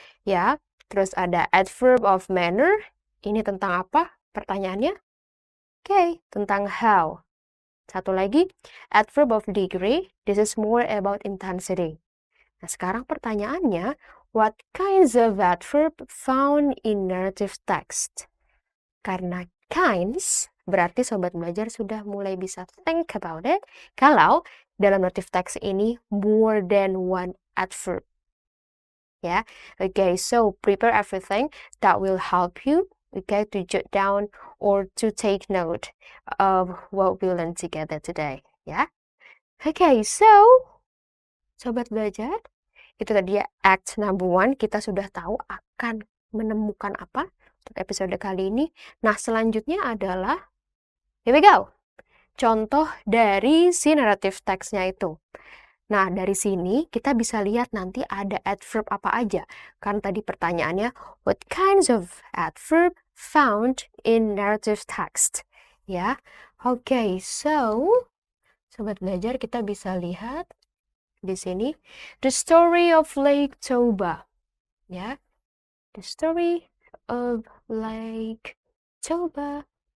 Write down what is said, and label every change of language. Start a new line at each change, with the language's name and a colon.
Indonesian: Ya, terus ada adverb of manner, ini tentang apa pertanyaannya? Oke, tentang how. Satu lagi,
English: adverb of degree, this is more about intensity.
Indonesian: Nah, sekarang pertanyaannya,
English: what kinds of adverb found in narrative text?
Indonesian: Karena kinds, berarti Sobat Belajar sudah mulai bisa
English: think about it
Indonesian: kalau dalam narrative text ini
English: more than one adverb. Yeah, okay, so prepare everything that will help you, okay, to jot down or to take note of what we learned together today. Yeah, okay, so Sobat Belajar,
Indonesian: Itu tadi ya, act number 1, kita sudah tahu akan menemukan apa untuk episode kali ini. Nah, selanjutnya adalah,
English: here we go,
Indonesian: contoh dari si narrative text-nya itu. Nah, dari sini kita bisa lihat nanti ada adverb apa aja. Kan tadi pertanyaannya,
English: what kinds of adverb found in narrative text?
Indonesian: Ya, oke, so sobat belajar kita bisa lihat di sini
English: the story of Lake Toba. Ya, the story of Lake Toba.